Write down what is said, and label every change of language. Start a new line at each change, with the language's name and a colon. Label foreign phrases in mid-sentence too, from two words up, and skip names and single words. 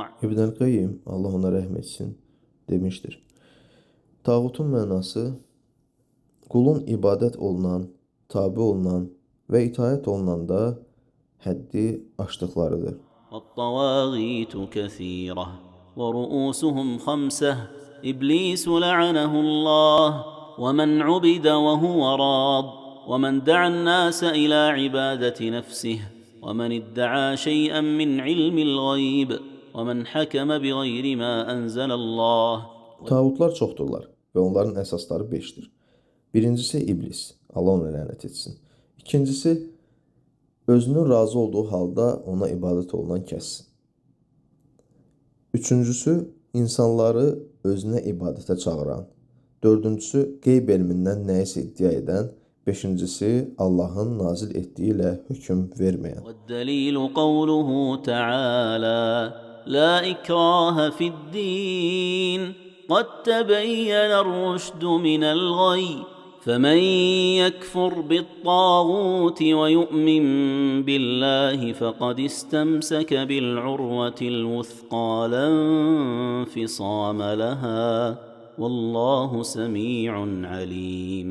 Azerbaijani: İbn Qayyim, Allah ona rəhm etsin, demişdir. Tağutun mənası qulun ibadət olunan, tabe olunan və itaət olunanda həddi aşdıqlarıdır.
Arabic: والطواغيت كثيرة ورؤوسهم خمسة: إبليس لعنه الله، ومن عبد وهو راض، ومن دعا الناس إلى عبادة نفسه، ومن ادعى شيئا من علم الغيب، ومن حكم بغير ما أنزل الله.
Azerbaijani: Tağutlar çoxdurlar və onların əsasları 5-dir. Birincisi iblis, Allah ona lənət etsin. İkincisi, özünün razı olduğu halda ona ibadət olunan kəssin. Üçüncüsü, insanları özünə ibadətə çağıran. Dördüncüsü, qeyb elmindən nəyisə iddia edən. Beşincisi, Allahın nazil etdiyi ilə hökm verməyən.
Arabic: والدليل قوله تعالى: لا إكراه في الدين قد تبين الرشد من الغي، فمن يكفر بالطاغوت ويؤمن بالله فقد استمسك بالعروة الوثقى لا انفصام لها، والله سميع عليم.